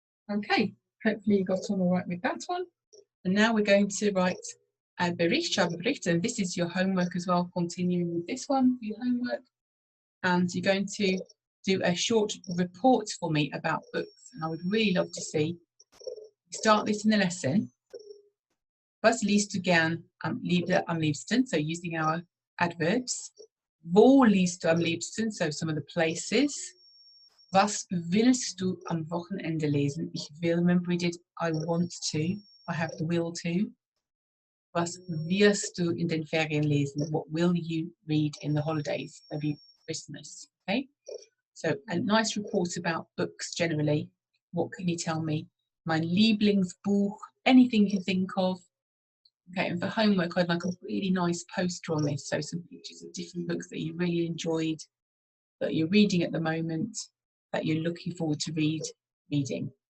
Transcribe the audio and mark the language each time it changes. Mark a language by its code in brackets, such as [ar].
[en] Okay, hopefully you got on all right with that one. And now we're going to write a Bericht, and this is your homework as well, continuing with this one, your homework. And you're going to do a short report for me about books. And I would really love to see you start this in the lesson. [de] Was liest du gern am liebsten? [en] So using our adverbs. [de] Wo liest du am liebsten? [en] So some of the places. [de] Was willst du am Wochenende lesen? Ich will, [en] remember we did I want to. I have the will to. [de] Was wirst du in den Ferien lesen? [en] What will you read in the holidays? Maybe Christmas. Okay. So a nice report about books generally. What can you tell me? Mein Lieblingsbuch, anything you can think of. Okay, and for homework, I'd like a really nice poster on this. So some pictures of different books that you really enjoyed, that you're reading at the moment, that you're looking forward to reading.